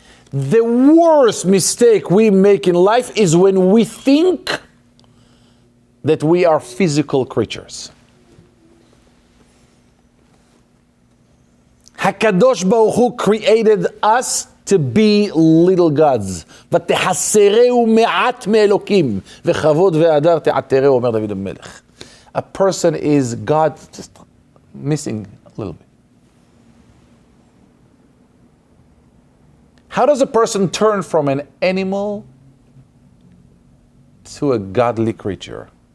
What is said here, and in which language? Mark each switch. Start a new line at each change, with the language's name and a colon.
English: The worst mistake we make in life is when we think that we are physical creatures. HaKadosh Baruch Hu created us to be little gods.
Hebrew: ותחסרהו מעט מאלוקים, וכבוד והדר תעטרהו, אומר דוד המלך.
English: A person is God just missing a little bit. How does a person turn from an animal to a godly creature?